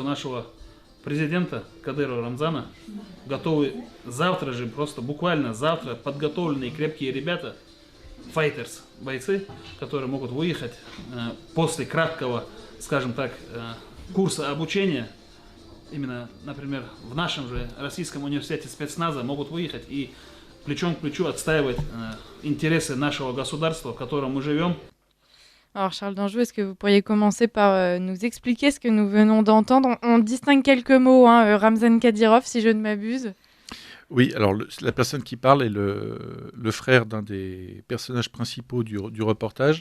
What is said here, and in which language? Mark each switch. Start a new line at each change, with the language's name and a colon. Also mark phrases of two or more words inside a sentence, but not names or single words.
Russian: нашего президента Кадырова Рамзана готовы завтра же, просто буквально завтра, подготовленные крепкие ребята, файтерс, бойцы, которые могут выехать после краткого, скажем так, курса обучения, именно, например, в нашем же Российском университете спецназа, могут выехать и плечом к плечу отстаивать интересы нашего государства, в котором мы живем.
French: Alors Charles Danjou, est-ce que vous pourriez commencer par nous expliquer ce que nous venons d'entendre? On distingue quelques mots, hein, Ramzan Kadyrov, si je ne m'abuse. Oui, alors la personne qui parle est le frère d'un des personnages principaux du reportage.